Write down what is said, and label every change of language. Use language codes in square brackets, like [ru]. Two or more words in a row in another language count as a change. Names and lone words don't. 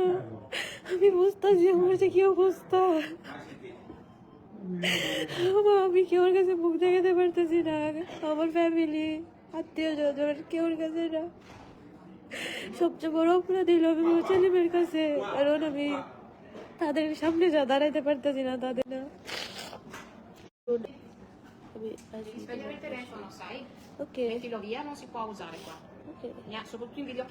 [bn] আমি বুঝতেছি আমার যে কি অবস্থা, আমি কেউর কাছে মুখ দেখাতে পারতেছি না, আমার ফ্যামিলি আত্মীয় স্বজন কেউর কাছে না। সবচেয়ে বড় অপরাধ হলো আমি আমার ছেলেমেয়ের কাছে, কারণ আমি তাদের সামনে যা দাঁড়াইতে পারতেছি না, তাদের না। [it] Spegne il telefono, sai? Ok, Mettilo via, non si può usare qua. ok. Soprattutto in video